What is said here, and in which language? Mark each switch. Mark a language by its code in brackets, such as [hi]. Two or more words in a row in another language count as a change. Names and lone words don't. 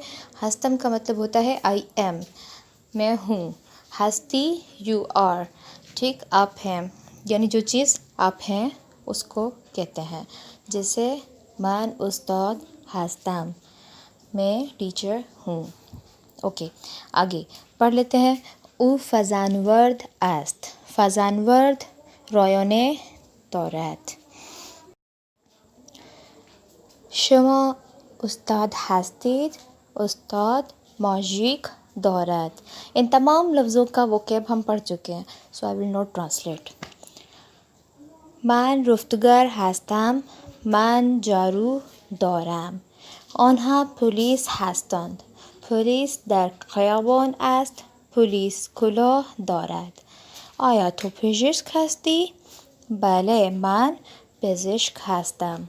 [ur] ہستم کا مطلب ہوتا ہے [en] I am, [ur] میں ہوں۔ ہستی، [en] you are, [ur] ٹھیک، آپ ہیں، یعنی جو چیز آپ ہیں اس کو کہتے ہیں۔ جیسے [fa] من استاد ہستم، [ur] میں ٹیچر ہوں۔ اوکے، آگے پڑھ لیتے ہیں۔ [fa] او فضانورد است، فضانورد رایان دارد۔ شما استاد هستید، استاد ماژیک دارد۔ [ur] ان تمام لفظوں کا وکیب ہم پڑھ چکے ہیں، [en] I will not translate۔ [fa] من رفتگر هستم، من جارو دارم۔ آنها پلیس هستند، پلیس در خیابان است، پلیس کلاه دارد۔ آیا تو پزشک هستی؟ بله، من پزشک هستم۔